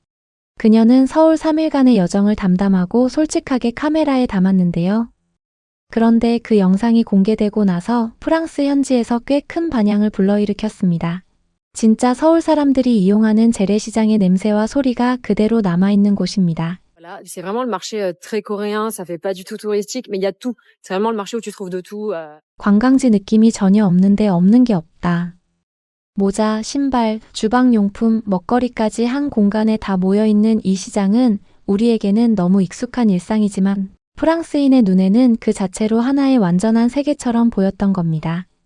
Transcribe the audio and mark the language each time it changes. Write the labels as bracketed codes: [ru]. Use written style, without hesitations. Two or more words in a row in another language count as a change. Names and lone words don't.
[ko] 그녀는 서울 3일간의 여정을 담담하고 솔직하게 카메라에 담았는데요. 그런데 그 영상이 공개되고 나서 프랑스 현지에서 꽤 큰 반향을 불러일으켰습니다. 진짜 서울 사람들이 이용하는 재래시장의 냄새와 소리가 그대로 남아있는 곳입니다. [fr] Voilà, c'est vraiment le marché très coréen, ça fait pas du tout touristique, mais il y a tout. C'est vraiment le marché où tu trouves de tout. [ko] 관광지 느낌이 전혀 없는데 없는 게 없다. 모자, 신발, 주방용품, 먹거리까지 한 공간에 다 모여있는 이 시장은 우리에게는 너무 익숙한 일상이지만 프랑스인의 눈에는 그 자체로 하나의 완전한 세계처럼 보였던 겁니다.